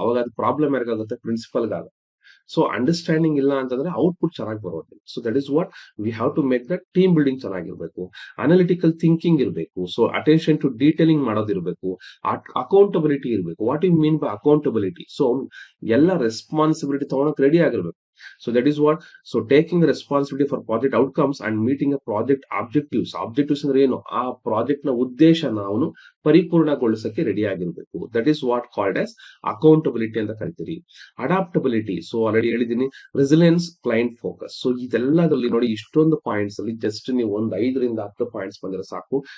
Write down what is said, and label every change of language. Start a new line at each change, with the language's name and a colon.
Kannada: ಅವಾಗ ಅದು problem ಯಾರಿಗಾಗುತ್ತೆ? ಪ್ರಿನ್ಸಿಪಲ್ಗಾಗುತ್ತೆ. So understanding ಇಲ್ಲ ಅಂತಂದ್ರೆ ಔಟ್ಪುಟ್ ಚೆನ್ನಾಗಿ ಬರೋದಿಲ್ಲ.
English: So that is what we have to make that.
Kannada: Team building ಚೆನ್ನಾಗಿರ್ಬೇಕು, ಅನಾಲಿಟಿಕಲ್ ಥಿಂಕಿಂಗ್ ಇರಬೇಕು, so attention to detailing ಮಾಡೋದಿರ್ಬೇಕು, accountability ಇರಬೇಕು.
English: What you mean by accountability?
Kannada: So ಎಲ್ಲ ರೆಸ್ಪಾನ್ಸಿಬಿಲಿಟಿ ತಗೊಳಕ್ ರೆಡಿ ಆಗಿರ್ಬೇಕು.
English: So that is what, so taking the responsibility for project outcomes and meeting a project objectives.
Kannada: Objectives ಅಂದ್ರೆ ಏನು? ಆ project ನ ಉದ್ದೇಶನ ಅವನು ಪರಿಪೂರ್ಣಗೊಳಿಸಕ್ಕೆ ready ಆಗಿರ್ಬೇಕು.
English: that is what called as accountability
Kannada: ಅಂತ ಕರಿತೀರಿ. ಅಡಾಪ್ಟಬಿಲಿಟಿ, ಸೊ ಆಲ್ರೆಡಿ ಹೇಳಿದೀನಿ. Resilience, client focus. ಸೊ ಇದೆಲ್ಲದಲ್ಲಿ ನೋಡಿ, ಇಷ್ಟೊಂದು ಪಾಯಿಂಟ್ಸ್ ಅಲ್ಲಿ ಜಸ್ಟ್ ನೀವು ಒಂದು 5ರಿಂದ 10 ಪಾಯಿಂಟ್ಸ್ ಬಂದ್ರೆ ಸಾಕು.